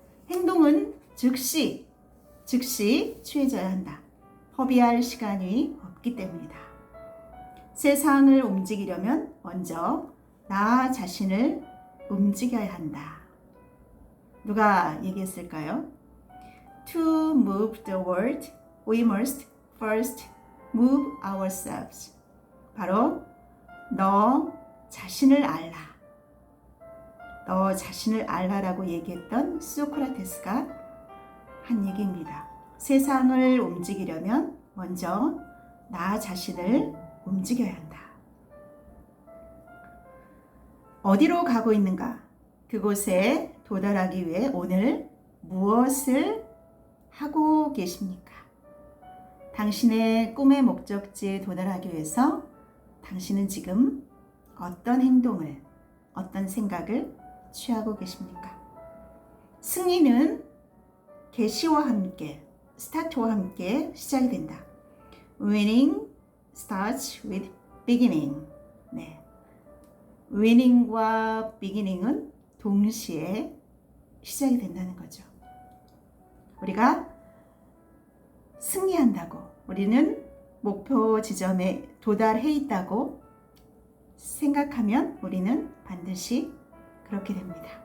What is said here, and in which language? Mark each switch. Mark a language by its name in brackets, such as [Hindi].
[Korean] 행동은 즉시 취해져야 한다. 허비할 시간이 없기 때문이다. 세상을 움직이려면 먼저 나 자신을 움직여야 한다. 누가 얘기했을까요? [English] To move the world, we must first move ourselves. [Korean] 바로 너 자신을 알라. 너 자신을 알라라고 얘기했던 소크라테스가 한 얘기입니다. 세상을 움직이려면 먼저 나 자신을 움직여야 한다. 어디로 가고 있는가? 그곳에 도달하기 위해 오늘 무엇을 하고 계십니까? 당신의 꿈의 목적지에 도달하기 위해서 당신은 지금 어떤 행동을, 어떤 생각을 취하고 계십니까? 승리는 개시와 함께, 스타트와 함께 시작이 된다. [English] Winning starts with beginning. [Korean] 네. winning과 beginning은 동시에 시작이 된다는 거죠. 우리가 승리한다고, 우리는 목표 지점에 도달해 있다고 생각하면 우리는 반드시 그렇게 됩니다.